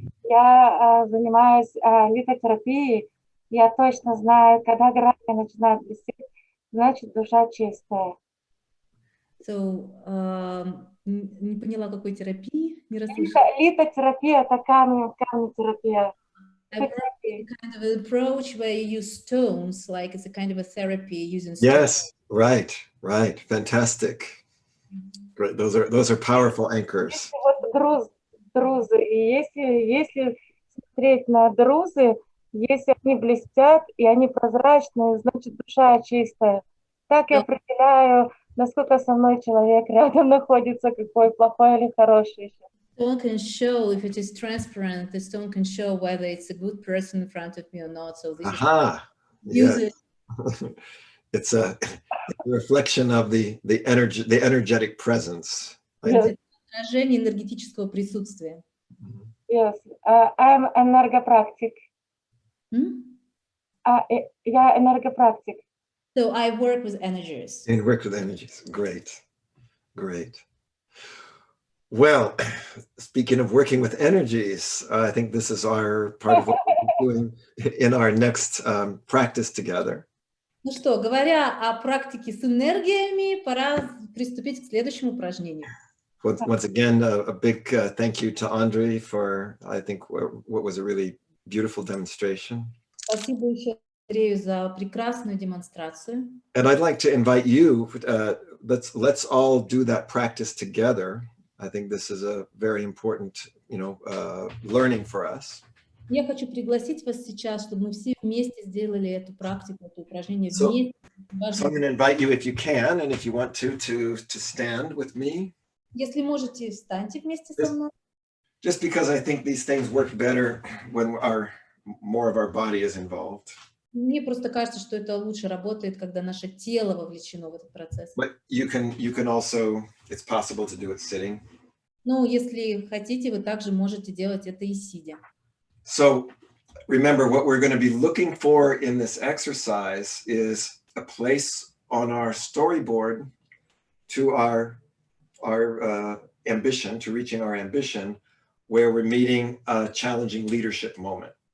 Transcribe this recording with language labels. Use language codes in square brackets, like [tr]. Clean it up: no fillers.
[ru] Я занимаюсь литотерапией. Я точно знаю, когда грани начинают блестеть, значит, душа чистая. So, не поняла, какой терапии, не расслышала. Литотерапия – это камнетерапия. [en] Kind of an approach where you use stones, like it's a kind of a therapy using stones. Yes, right. Fantastic. Great. Those are powerful anchors. [ru] Вот друзы, и если смотреть на друзы, если они блестят и они прозрачные, значит душа чистая. Так я определяю, насколько со мной человек рядом находится, какой плохой или хороший. [en] Stone can show if it is transparent. The stone can show whether it's a good person in front of me or not. So this Aha. is Yeah. It's a reflection of the energetic presence. Yes. [ru] Отражение энергетического присутствия. [en] Yes, I'm энергопрактик. [ru] Я энергопрактик. [en] So I work with energies. And work with energies. Great. Great. Well, speaking of working with energies, I think this is our part of what we're doing in our next practice together. [ru] Ну что, говоря о практике с энергиями, пора приступить к следующему упражнению. [en] Once again, a big thank you to Andre for, I think, what was a really beautiful demonstration. [ru] Спасибо еще Андрею за прекрасную демонстрацию. [en] And I'd like to invite you, let's all do that practice together. I think this is a very important, learning for us. [ru] Я хочу пригласить вас сейчас, чтобы мы все вместе сделали эту практику, это упражнение вместе. [en] So I'm going to invite you, if you can, and if you want to stand with me. [ru] Если можете, встаньте вместе со мной. [en] Just because I think these things work better when more of our body is involved. [ru] Мне просто кажется, что это лучше работает, когда наше тело вовлечено в этот процесс. [en] But you can also, it's possible to do it sitting. [ru] Ну, если хотите, вы также можете делать это и сидя. [en] So remember, what we're going to be looking for in this exercise is a place on our storyboard to our ambition, to reaching our ambition, where we're meeting a challenging leadership moment.